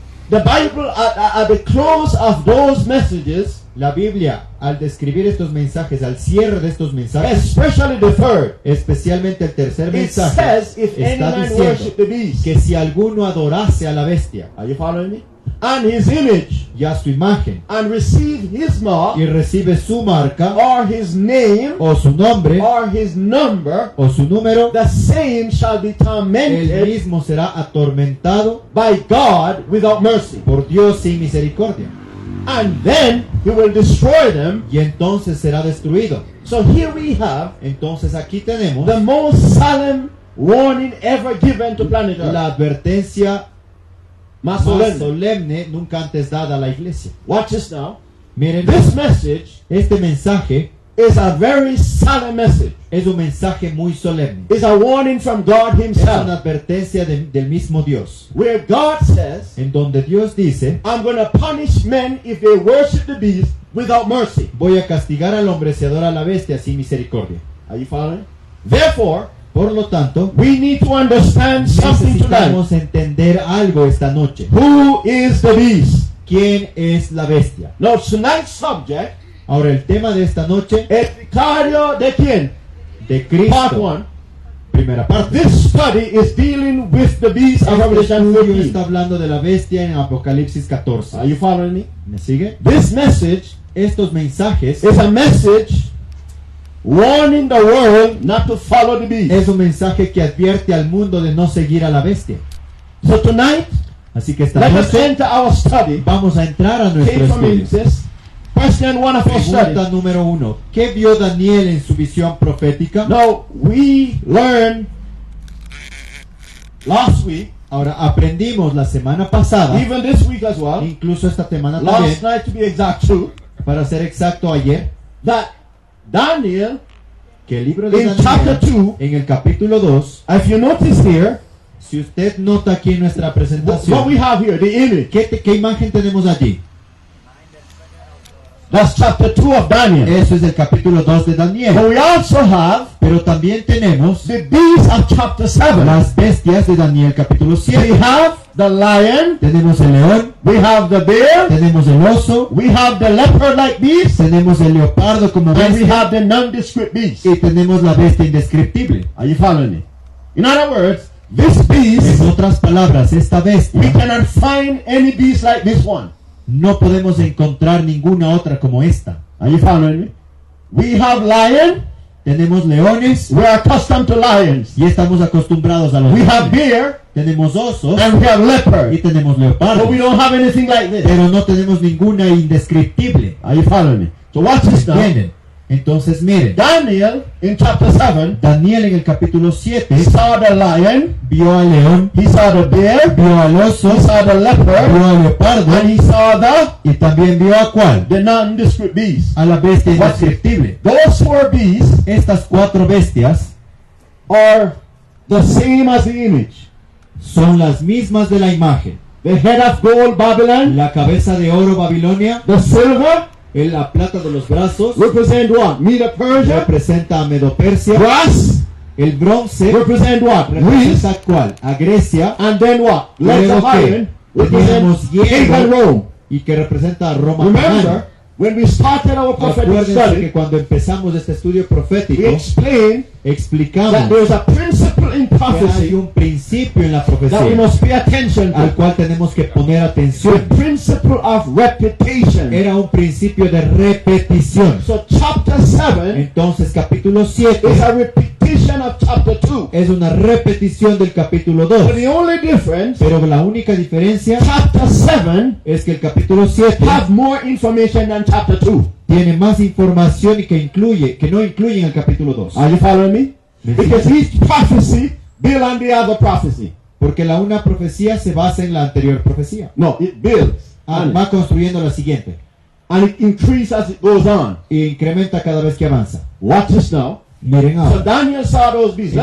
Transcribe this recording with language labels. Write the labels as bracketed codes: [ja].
[en] The Bible, at the close of those messages, [es] la Biblia al describir estos mensajes, al cierre de estos mensajes, [en] especially the third, [es] especialmente el tercer [en] it [es] mensaje, [en] says, if any [es] está [en] man worship [es] diciendo [en] the beast, [es] que si alguno adorase a la bestia [en] are you following me? And his image, [es] y a su imagen [en] and receive his mark, [es] y recibe su marca [en] or his name, [es] o su nombre [en] or his number, [es] o su número, [en] the same shall be [es] el [en] tormented [es] mismo será atormentado [en] by God without mercy. [es] por Dios sin misericordia. [en] And then he will destroy them. [es] Y entonces será destruido. [en] So here we have [es] Entonces aquí tenemos [en] the most solemn warning ever given to planet Earth. [es] la advertencia Más más solemne. solemne nunca antes dada a la iglesia. [en] Watch this now. [es] Miren, [en] This message [es] este mensaje [en] is a very solemn message. [es] es un mensaje muy solemne. [en] It's a warning from God [es] Es una [en] himself, [es] advertencia del mismo Dios, [en] where God says, [es] en donde Dios dice, [en] I'm going to punish men if they worship the beast without mercy. [es] voy a castigar al hombre si adora a la bestia sin misericordia. [en] Are you following? Therefore, [es] Por lo tanto, [en] we need to understand something tonight. [es] necesitamos entender algo esta noche. [en] Who is the beast? [es] ¿Quién es la bestia? [en] Now, tonight's subject [es] Ahora, el tema de esta noche, es vicario de quién? de [en] Part [es] Cristo. [en] 1. [es] Primera parte. [en] This study is dealing with the beast of [es] Este [en] Revelation [es] estudio [en] 14. [es] está hablando de la bestia en Apocalipsis 14. [en] Are you following me? [es] ¿Me sigue? [en] This message [es] Estos mensajes [en] is a message warning the world not to follow the beast. [es] es un mensaje que advierte al mundo de no seguir a la bestia. [en] So tonight, [es] Así que esta [en] let us [es] noche [en] enter our study. [es] vamos a entrar a nuestro [en] Came from [es] estudio. [en] Genesis. Question 1 of our study. [es] Pregunta número 1. ¿Qué vio Daniel en su visión profética? [en] Now, we learned last week, [es] Ahora, aprendimos la semana pasada, [en] even this week as well, [es] incluso esta semana también, [en] last night to be exact too, [es] para ser exacto ayer, [en] that Daniel, [es] que el libro de [en] in [es] Daniel, [en] chapter 2, [es] en el capítulo 2, [en] if you notice here, [es] si usted nota aquí en nuestra [en] what we [es] presentación, [en] have here, the image, [es] ¿qué imagen tenemos allí? [en] that's chapter 2 of Daniel. [es] Eso es el capítulo 2 de [en] But [es] Daniel. [en] we also have [es] Pero también tenemos [en] the beast of chapter 7. [es] las bestias de Daniel capítulo [en] We [es] 7. [en] have the lion, [es] Tenemos el león, [en] we have the bear, [es] tenemos el oso, [en] we have the leopard-like beast, [es] tenemos el leopardo como [en] and we [es] bestia [en] have the nondescript beast. [es] y tenemos la bestia indescriptible. [en] Are you following me? In other words, this beast, [es] En otras palabras, esta [en] we [es] bestia [en] cannot find any beast like this one. [es] no podemos encontrar ninguna otra como esta. [en] Are you following me? We have lion, [es] Tenemos leones [en] we are accustomed to lions. [es] y estamos acostumbrados a los [en] We have [es] leones. [en] bear, [es] Tenemos osos [en] and we have [es] y [en] leopard. [es] tenemos [en] But [es] leopardos, [en] we don't have anything like this. [es] pero no tenemos ninguna indescriptible. [en] Are you following me? So watch this now. [es] ¿Entienden? Entonces miren, [en] Daniel, in chapter 7, [es] Daniel en el capítulo 7 [en] saw the lion, [es] vio al león, [en] he saw the bear, [es] vio al oso, [en] he saw the leopard, [es] vio al leopardo [en] and he saw [es] y también vio a cuál, [en] the nondescript beast. [es] a la bestia indescriptible. [en] Those four beasts [es] Estas 4 bestias [en] are the same as the image. [es] son las mismas de la imagen. [en] The head of gold, Babylon, [es] La cabeza de oro Babilonia, [en] the silver, [es] la plata de los brazos [en] represent what? Medo Persia. [es] representa a Medo-Persia, [en] Brass, [es] el bronce [en] represent what? Greece. [es] representa cuál, a Grecia, [en] And then what? Legs [es] Luego [en] of [es] que [en] iron represent [es] teníamos [en] pagan [es] hierro [en] Rome. [es] y que representa a Roma [en] Remember, [es] pagana. [en] when we started our prophetic [es] Acuérdense que [en] study, [es] cuando empezamos este estudio [en] we [es] profético [en] explained that [es] explicamos [en] there's a principle in [es] que hay [en] prophecy [es] un principio en la [en] that we [es] profecía [en] must pay attention [es] al [en] to. [es] cual tenemos que poner [en] The [es] atención. [en] principle of repetition. [es] Era un principio de repetición. [en] So chapter 7 [es] Entonces capítulo 7 [en] is a repetition of chapter 2. [es] es una repetición del capítulo 2. [en] But the only difference, [es] Pero la única diferencia [en] chapter 7 [es] es que el capítulo 7 [en] have more information than chapter 2. [es] tiene más información y que no incluye en el capítulo 2. [en] Are you following me? [es] Me [en] Because [es] sigue. [en] each prophecy builds on the other prophecy. [es] Porque la una profecía se basa en la anterior profecía. [en] No, it builds on it. [es] Va construyendo la siguiente. [en] And it increases as it goes on. [es] E incrementa cada vez que avanza. [en] Watch this now. [es] Miren [en] So [es] ahora. [en] Daniel saw those beasts.